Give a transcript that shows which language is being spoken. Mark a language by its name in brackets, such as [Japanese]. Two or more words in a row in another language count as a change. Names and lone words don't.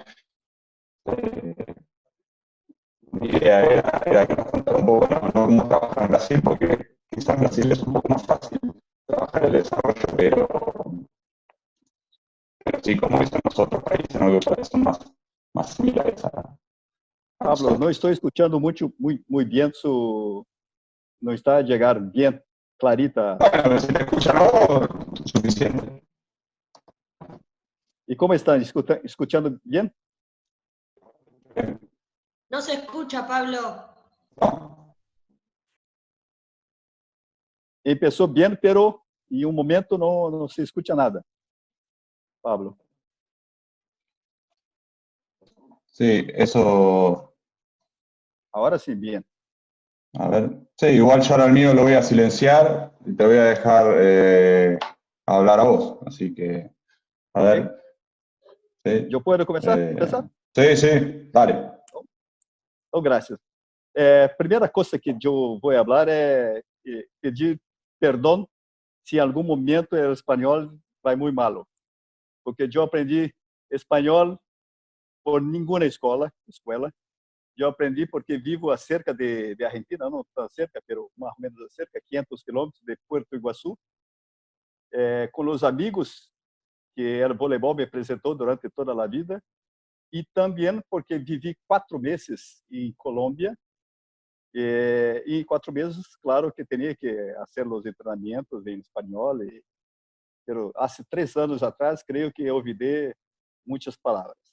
[Spanish] Eh, Mi idea era que nos contara un poco, no cómo trabajar en Brasil, porque quizás en Brasil es un poco más fácil trabajar el desarrollo, pero sí como es en los otros países, ¿no? Que son más similares a Pablo, [Portuguese] não [Spanish] nosotros. [Portuguese] estou escutando muito bem, não está a chegar bem clarita. [Spanish] Bueno, si te escucha, no, suficiente. [Portuguese] E como estão? Escutando bem? [Spanish] No se escucha, Pablo. No. [Portuguese] Começou bem, pero em um momento não se escuta nada. [Spanish] Pablo. Sí, eso. [Portuguese] Ahora sim, bem. [Spanish] A ver. Sí, igual yo ahora el mío lo voy a silenciar y te voy a dejar hablar a vos. Así que, a ver. Sí. [Portuguese] Eu posso começar? [Spanish] Sí, sí, dale. [Portuguese] Então, graças. Primeira coisa que eu vou falar é pedir perdão se em algum momento o espanhol vai muito malo, porque eu aprendi espanhol por nenhuma escola. Eu aprendi porque vivo a cerca de Argentina, não tão cerca, mas mais ou menos a cerca, 500 quilômetros de Puerto Iguaçu, com os amigos que o voleibol me apresentou durante toda a vida, e também porque vivi 4 meses em Colômbia, e em 4 meses, claro que tinha que fazer os treinamentos em espanhol, mas há 3 anos atrás, creio que eu ouvi muitas palavras.